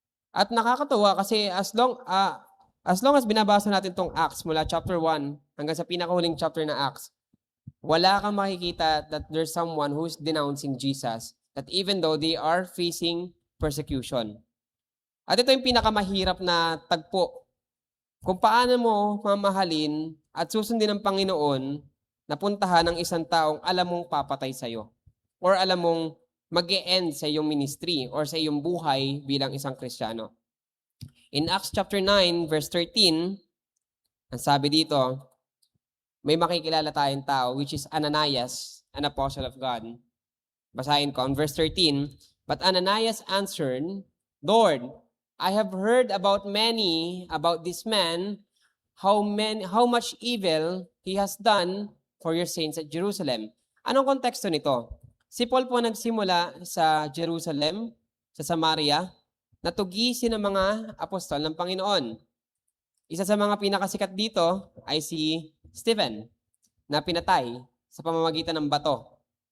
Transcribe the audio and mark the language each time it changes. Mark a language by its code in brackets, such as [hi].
[tl] At nakakatuwa kasi [en] as long as [tl] binabasa natin tong [en] Acts mula chapter 1 [tl] hanggang sa pinakahuling [en] chapter na Acts, [tl] wala kang makikita [en] that there's someone who's denouncing Jesus, that even though they are facing persecution. [tl] At ito yung pinakamahirap na tagpo. Kung paano mo mamahalin at susundin ng Panginoon na puntahan ng isang taong alam mong papatay sa'yo or alam mong mag-e-end sa iyong ministry or sa iyong buhay bilang isang Kristiyano. [en] In Acts chapter 9, verse 13, [tl] ang sabi dito, may makikilala tayong tao, [en] which is Ananias, an apostle of God. [tl] Basahin ko, [en] on verse 13, but Ananias answered, Lord, I have heard about this man, how much evil he has done for your saints at Jerusalem. [tl] Anong konteksto nito? Si Paul po nagsimula sa Jerusalem, sa Samaria, natugisin ng mga apostol ng Panginoon. Isa sa mga pinakasikat dito ay si Stephen, na pinatay sa pamamagitan ng bato.